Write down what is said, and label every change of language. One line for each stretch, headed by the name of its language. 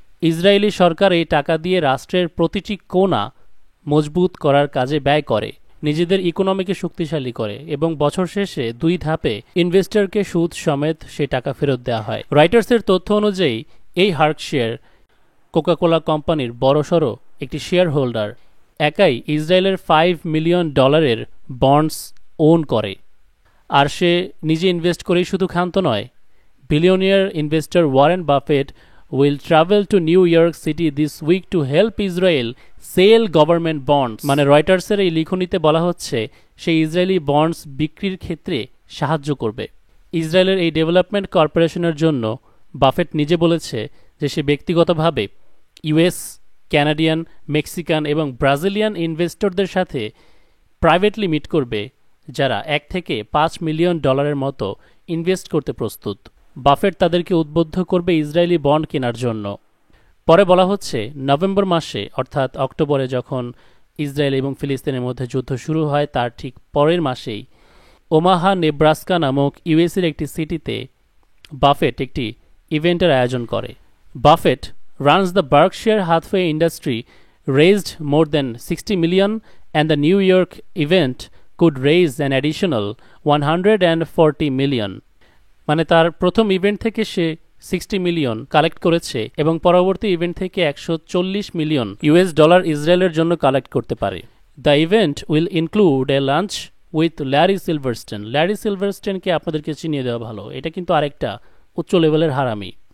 Bangla: Israeli সরকার এই টাকা দিয়ে রাষ্ট্রের প্রতিটি কোণা মজবুত করার কাজে ব্যয় করে, নিজেদের ইকোনমিকে শক্তিশালী করে এবং বছর শেষে 2 ধাপে ইনভেস্টরকে সুদ সমেত সে টাকা ফেরত দেওয়া হয়। রয়টার্সের তথ্য অনুযায়ী এই হার্কশিয়ার কোকাকোলা কোম্পানির বড়সড় একটি শেয়ার হোল্ডার, একাই ইসরায়েলের $5 মিলিয়ন বন্ডস ওন করে। আর সে নিজে ইনভেস্ট করেই শুধু ক্ষান্ত নয়, billionaire investor Warren Buffett
English: will travel to New York City this week to help Israel sell government bonds।
Bangla: মানে রয়টার্সের এই লিখনীতে বলা হচ্ছে সে ইসরায়েলি বন্ডস বিক্রির ক্ষেত্রে সাহায্য করবে। ইসরায়েলের এই ডেভেলপমেন্ট কর্পোরেশনের জন্য বাফেট নিজে বলেছে যে সে ব্যক্তিগতভাবে ইউএস, ক্যানাডিয়ান, মেক্সিকান এবং ব্রাজিলিয়ান ইনভেস্টরদের সাথে প্রাইভেটলি মিট করবে, যারা $1 থেকে $5 মিলিয়ন মতো ইনভেস্ট করতে প্রস্তুত। বাফেট তাদেরকে উদ্বুদ্ধ করবে ইসরায়েলি বন্ড কেনার জন্য। পরে বলা হচ্ছে নভেম্বর মাসে, অর্থাৎ অক্টোবরে যখন ইসরায়েল এবং ফিলিস্তিনের মধ্যে যুদ্ধ শুরু হয় তার ঠিক পরের মাসেই ওমাহা, নেব্রাস্কা নামক ইউএসের একটি সিটিতে বাফেট একটি ইভেন্টের আয়োজন করে।
English: Buffett runs the Berkshire Hathaway industry, raised more than $60 million, and the New York event could raise an additional $140 million।
Bangla: মানে তার প্রথম ইভেন্ট থেকে সে $60 মিলিয়ন কালেক্ট করেছে এবং পরবর্তী ইভেন্ট থেকে $140 মিলিয়ন ইসরায়েলের জন্য কালেক্ট করতে পারে।
English: The event will include a lunch with Larry Silverstone.
Bangla: Larry সিলভারস্টোনকে আপনাদেরকে চিনিয়ে দেওয়া ভালো, এটা কিন্তু আরেকটা উচ্চ লেভেলের হারামি।